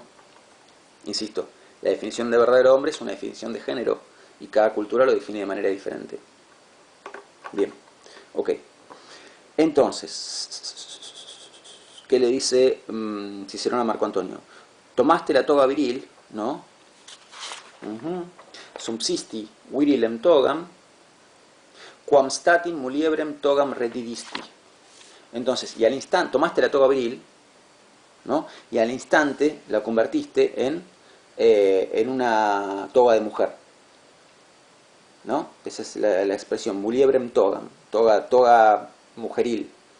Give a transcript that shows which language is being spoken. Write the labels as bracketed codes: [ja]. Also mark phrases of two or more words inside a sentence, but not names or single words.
[es] Insisto, la definición de verdadero hombre es una definición de género y cada cultura lo define de manera diferente. Bien, ok. Entonces, ¿qué le dice Cicerón a Marco Antonio? Tomaste la toga viril, ¿no? [la] Subsisti virilem togam, quam statim muliebrem togam redidisti. [es] Entonces, y al instante, tomaste la toga viril, ¿no? Y al instante la convertiste en una toga de mujer, ¿no? Esa es la expresión, [la] muliebrem togam, [es] toga mujeril.